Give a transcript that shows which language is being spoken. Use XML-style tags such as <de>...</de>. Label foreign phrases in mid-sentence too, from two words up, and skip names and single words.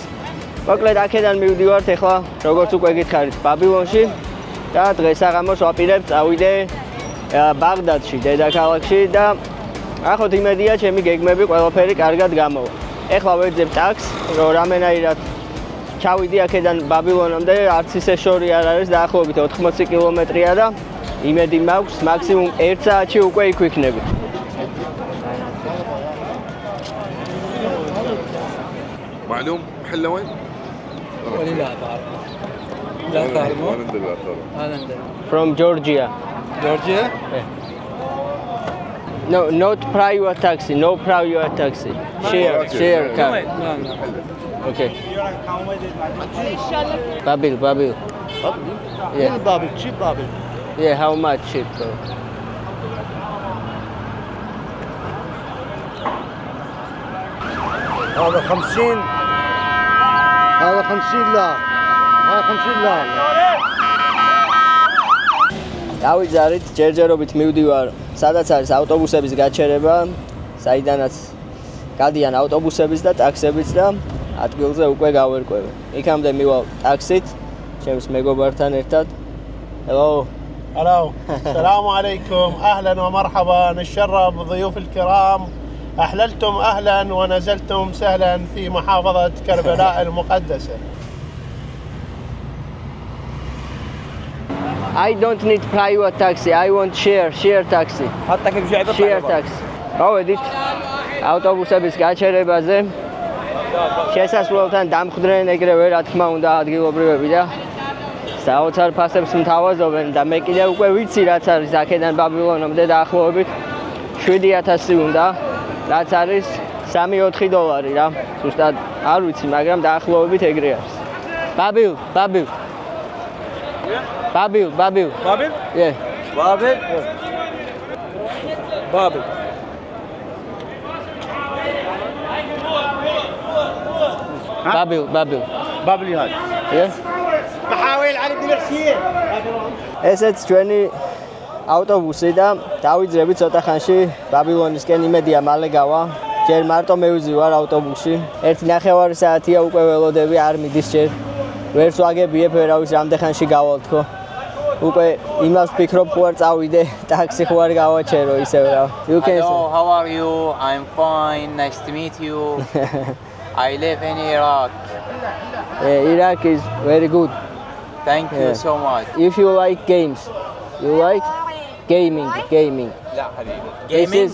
<ka>მოკლედ აქედან მივდივართ ახლა როგორც უკვე გითხარით ბაბილონში და დღესაღამოს ვაპირებ წავიდე ბაღდადში, დედაქალაქში და ახოთ იმედია ჩემი გეგმები ყველაფერი კარგად გამოვა. ეხლა ვეძებ ტაქსს, რომ რამენაირად ჩავიდი აქედან ბაბილონამდე, არც ისე შორი არ არის, დაახლოებით 80 კილომეტრია და იმედი მაქვს მაქსიმუმ 1 საათში უკვე იქ ვიქნები.</ka> <ar>معلوم محله وين؟ ولي لا بعرف. لا تعرفه؟ وين ندل لا تعرف؟ هذا عنده.</ar> <en>From Georgia.</en> <ar>جورجيا؟</ar> <en>No, not private taxi, no private taxi. Share car.</en> <ar>نعم.</ar> <en>Okay. Babil. Yeah.</en> <ar>بابل cheap بابل</ar> <en>Yeah, how much cheap though?</en> <ar>هذا 50 هذا 50 لا هذا 50 لا</ar> <ka>დავიძარით ჯერჯერობით მივდივარ სადაც არის ავტობუსების გაჩერება, საიდანაც გადიან ავტობუსებიც და ტაქსებიც და ადგილზე უკვე გავერკვევი. იქამდე მივალ ტაქსით, ჩემს მეგობართან ერთად.</ka> <en>Hello.</en> <ar>هلو السلام عليكم اهلا ومرحبا نتشرف بضيوف الكرام احللتم اهلا ونزلتم سهلا في محافظه كربلاء المقدسه.</ar> <en>I don't need private taxi. I want share taxi.</en> <ar>حتى كيف جاي</ar> <en>Share taxi.</en> <ka>გავედით ავტობუსების გაჩერებაზე. შესასვლელთან დამხდნენ ეგრევე რა თქმა უნდა ადგილობრივები და საოცარ ფასებს მთავაზობენ და მე კიდე უკვე ვიცი რაც არის აქედან ბაბილონამდე დაახლოებით 7000 უნდა, რაც არის $3-4 რა. ზუსტად არ ვიცი, მაგრამ დაახლოებით ეგრე არის.</ka> <en>Babil.</en> <ar>بابل؟</ar> <en>Yeah.</en> <ar>بابل؟ بابل.</ar> <en>Babil.</en> <ar>بابل هذا</ar> <en>Yeah.</en> <ar>محاول على الدبرسيه.</ar> <ka>ესეც ჩვენი ავტობუსი და დავიძრები ცოტა ხანში ბაბილონისკენ, იმედია მალე გავა. ჯერ მარტო მევიზივარ ავტობუსში. 1.5 საათია უკვე ველოდები, არ მიდის ჯერ. ვერც ვაგებიებ, ვერავის რამდენ ხანში გავალ თქო. უკვე იმას ვფიქრობ, ხო არ წავიდე, ტაქსი ხო არ გავაჩერო ისევ რა.</ka> <en>You can Hello, how are you? I'm fine. Nice to meet you. I live in Iraq. Iraq is very good. Thank you Yeah. so much. If you like games, you like gaming. Gaming?</en>